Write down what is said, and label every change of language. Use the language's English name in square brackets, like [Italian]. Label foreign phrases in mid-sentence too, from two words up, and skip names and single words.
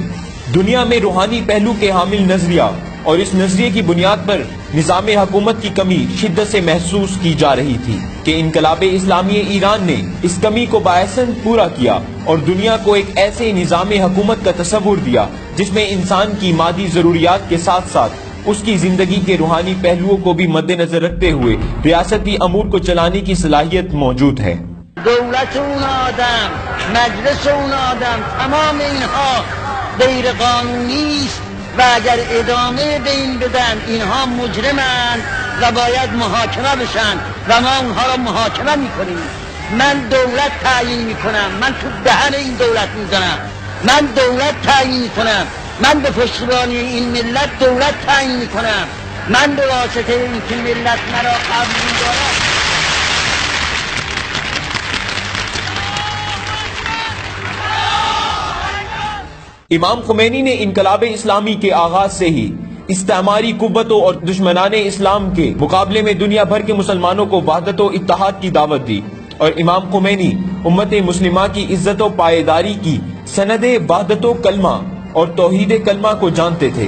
[Urdu] دنیا میں روحانی پہلو کے حامل نظریہ اور اس نظریے کی بنیاد پر نظام حکومت کی کمی شدت سے محسوس کی جا رہی تھی کہ انقلاب اسلامی ایران نے اس کمی کو باعث پورا کیا اور دنیا کو ایک ایسے نظام حکومت کا تصور دیا جس میں انسان کی مادی ضروریات کے ساتھ ساتھ اس کی زندگی کے روحانی پہلوؤں کو بھی مد نظر رکھتے ہوئے ریاستی امور کو چلانے کی صلاحیت موجود ہے۔ [Persian] دولت اون آدم، مجلس اون آدم، تمام اینها غیر قانونی است و اگر ادامه به این بدن اینها مجرمند و باید محاکمه بشن و ما اونها را محاکمه میکنیم۔ من دولت تعیین میکنم، من تو دهن این دولت میزنم، من دولت تعیین میکنم، من به پشتیبانی این ملت دولت تعیین میکنم، من به واسطه اینکه ملت مرا قبول دارد [Urdu] امام خمینی نے انقلاب اسلامی کے آغاز سے ہی استعماری قوتوں اور دشمنان اسلام کے مقابلے میں دنیا بھر کے مسلمانوں کو وحدت و اتحاد کی دعوت دی اور امام خمینی امت مسلمہ کی عزت و پائیداری کی سند وحدت و کلمہ اور توحید کلمہ کو جانتے تھے۔